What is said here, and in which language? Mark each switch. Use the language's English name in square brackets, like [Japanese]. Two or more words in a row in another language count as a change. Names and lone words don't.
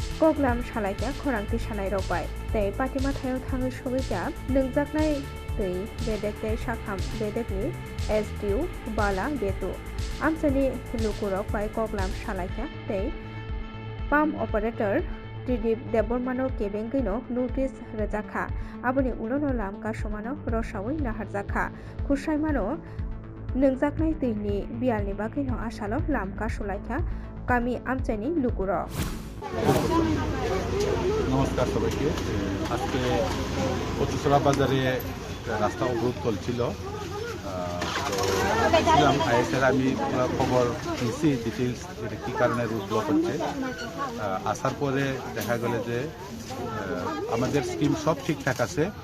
[Kok Borok] Koglam Shalaika Khorangti Shanai Ropai Tei Patima Thayo Thangi Shogika Nungjaknai Tei Bedekte Shakham Bedekni Esdiu Bala Betu Amsani Lukurok Pai Koglam Shalaika Tei Palm Operator Tridip Debormano Kebengino Notice Rejakha Aboni Ulono Lam Kasomano Roshawi Naharjakha Kushaimano Nungjaknai Tini Bialni Bagino Ashalo Lam Kasulaikha Kami Amchani Lukuro [Bangla] নমস্কার সবাইকে আজকে কচুসরা বাজারে রাস্তা অবরোধ চলছিল তো ছিলাম আইএসের আমি খবর নিছি ডিটেলস এটা কী কারণে [English] route block [Bangla] হচ্ছে আসার পরে দেখা গেল যে আমাদের স্কিম সব ঠিকঠাক আছে